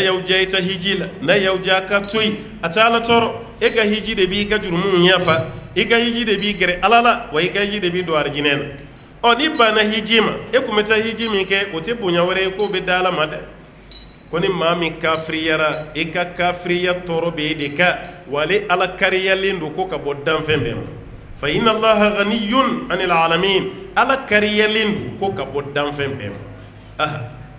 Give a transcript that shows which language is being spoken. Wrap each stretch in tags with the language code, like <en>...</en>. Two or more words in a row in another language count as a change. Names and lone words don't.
<bm>y'aw diya i ta hiji la n'a y'aw diya a ka to yen a tɛ ala tɔɔrɔ e ka hiji de b'i ka jurumunw yafa i ka hiji de b'i gɛrɛ ala la wa i ka hiji de b'i don arijinɛ na ni banna hiji ma e kun bɛ taa hiji min kɛ o tɛ bonya wɛrɛ ye k'o bɛ da ala ma dɛ ko ni maa min kafiriyara i ka kafiriya tɔɔrɔ bɛ e de kan wale ala kariyalen don ko ka bɔ danfɛn bɛɛ ma</bm> <ar>فإن الله غني عن العالمين</ar> <bm>ala kariyalen don ko ka bɔ danfɛn bɛɛ ma</bm>